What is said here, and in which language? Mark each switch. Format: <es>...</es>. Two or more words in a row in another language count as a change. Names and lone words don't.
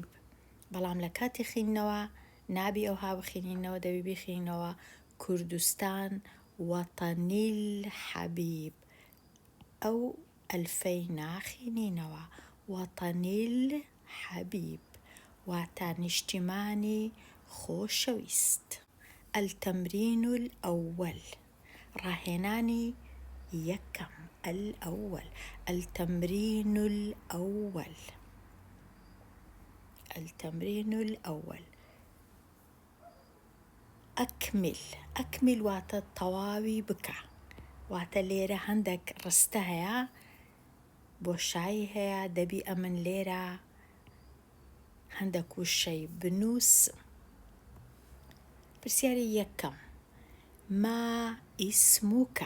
<ckb>بەڵام لە کاتی خینەوە نابی ئەوها بخینینەوە دەبی بخینەوە کوردستان</ckb> <ar>وەتەنیل حەبیب.</ar> <ckb>ئەو ئەلفەی ناخینینەوە.</ckb> <ar>وەتەنیل حەبیب.</ar> <ckb>واتە نیشتیمانی خۆشەویست.</ckb> <ar>التمرين الأول</ar> <ckb>ڕاهێنانی یەکەم.</ckb> <ar>الأول التمرين الأول التمرين الأول أكمل</ar> <ckb>واتە تەواوی بکە، واتە لێرە هەندێک ڕستە هەیە، بۆشایی هەیە، دەبی ئەمن لێرە هەندێک وشەی بنووس. پرسیاری یەکەم،</ckb> <ar>ما ئیسموکە؟</ar>